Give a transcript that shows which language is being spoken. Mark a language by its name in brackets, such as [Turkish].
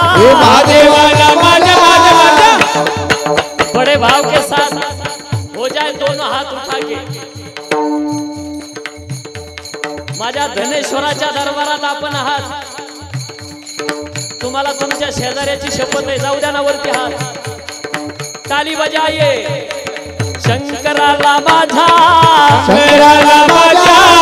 [Marathi] हे महादेवाला माझा, माझा माझा. [Hindi] बड़े भाव के साथ हो जाए दोनों हाथ उठा के. [Marathi] माझ्या धनेश्वराच्या दरबारात आपण आहात. तुम्हाला तुमच्या शेजाऱ्याची शपथ आहे. जाऊ द्या ना वरती हात. [Hindi] ताली बजाइए. [Marathi] शंकराला माझा, शंकराला माझा,